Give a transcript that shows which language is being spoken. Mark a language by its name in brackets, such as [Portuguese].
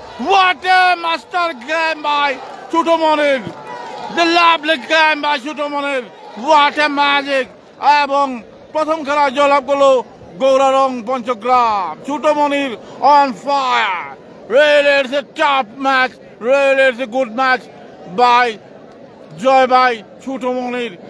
[English] What a master game by ছোট Monir! The lovely game by ছোট Monir! What a magic! [Bangla] এবং প্রথম খেলা জয়লাভ করলো গৌরারং পঞ্চগ্রাম। [English] ছোট Monir on fire! Really it's a tough match. Really it's a good match by Joy ভাই ছোট মনির।